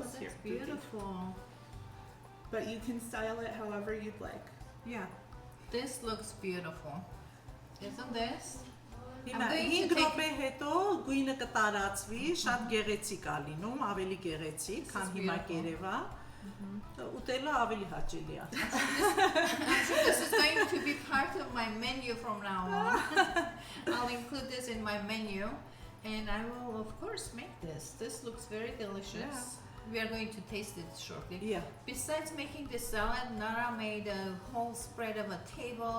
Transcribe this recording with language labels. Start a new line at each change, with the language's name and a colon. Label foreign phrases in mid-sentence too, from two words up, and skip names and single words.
English: Oh, Here, that's Vicky. beautiful. But you can style it however you'd like. Yeah. This looks beautiful. Isn't this?
Armenian: Հիմա
English: I'm going
Armenian: 5
English: to take-
Armenian: րոպե հետո գույնը կտարածվի, շատ գեղեցիկ ա լինում, ավելի գեղեցիկ,
English: This
Armenian: քան
English: is
Armenian: հիմա
English: beautiful.
Armenian: կերևա։ Ուտելը ավելի հաճելի ա։
English: I'm sure this is going to be part of my menu from now on. I'll include this in my menu, and I will of course make this. This looks very delicious. We are going to taste it shortly. Yeah. Besides making this salad, Nara made a whole spread of a table.